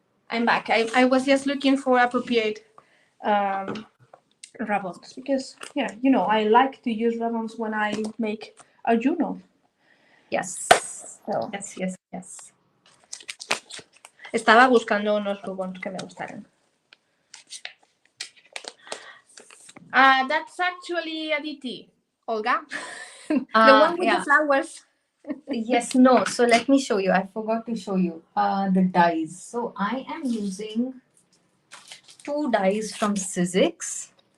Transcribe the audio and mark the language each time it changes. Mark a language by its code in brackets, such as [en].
[en] I'm back. I was just looking for appropriate ribbons because, yeah, you know, I like to use ribbons when I make a journal. Yes. So, Yes. [es] estaba buscando unos ribbons que me gustaran. [en] That's actually Aditi, Olga. The one with the flowers. Yes, no. So let me show you. I forgot to show you the dies. So I am using 2 dies from Sizzix.